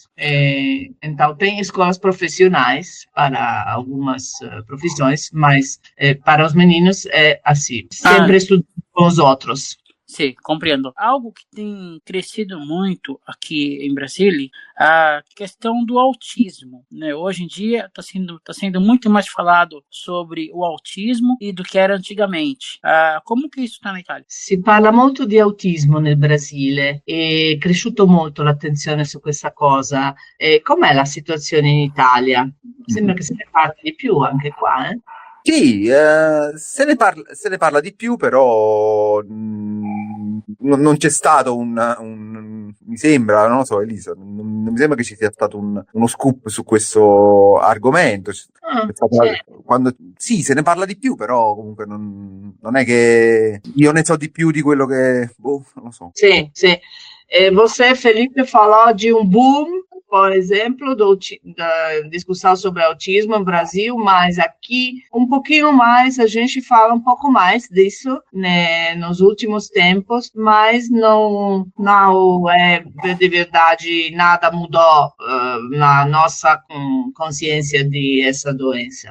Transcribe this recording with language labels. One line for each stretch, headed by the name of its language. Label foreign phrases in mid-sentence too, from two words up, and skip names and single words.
Portuguese: Então, tem escolas profissionais para algumas profissões, mas para os meninos é assim, sempre estudando com os outros. Sim, compreendo. Algo que tem crescido muito aqui em Brasília, a questão do autismo, né? Hoje em dia está sendo muito mais falado sobre o autismo e do que era antigamente. Como que isso está na Itália?
Italian: Si parla molto di autismo nel Brasile, è cresciuto molto l'attenzione su questa cosa. Com'è la situazione in Italia? Sembra che se ne parli di più anche qua, eh? Sì, se ne parla di più, però non c'è stato mi sembra, non lo so, Elisa, non mi sembra che ci sia stato uno scoop su questo argomento. Sì, se ne parla di più, però comunque non è che io ne so di più di quello che, non lo so. Sì, sì.
Portuguese: Você, Felipe, falou de um boom, por exemplo, da discussão sobre autismo no Brasil, mas aqui um pouquinho mais, a gente fala um pouco mais disso, né, nos últimos tempos, mas não é de verdade, nada mudou na nossa consciência de essa doença.